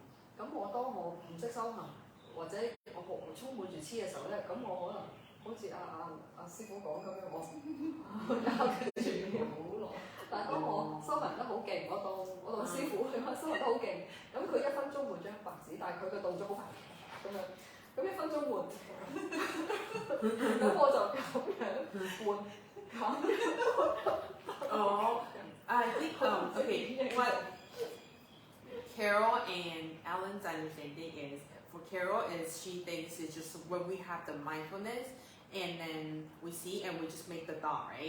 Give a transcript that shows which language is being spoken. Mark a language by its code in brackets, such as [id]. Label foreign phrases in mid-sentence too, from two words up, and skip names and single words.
[yue] 咁當我唔識修行，或者我充滿住黐嘅時候咧，咁我可能好似阿師傅講咁樣，我交住好耐。但係當我修行得好勁，我當師傅修行得好勁，咁佢1分鐘換張白紙，但係佢嘅動作好快咁樣，咁1分鐘換，咁我就咁樣換， [en] Oh, I think okay. What Carol and Alan's understanding is, for Carol is she thinks it's just when we have the mindfulness and then we see and we just make the dot, right?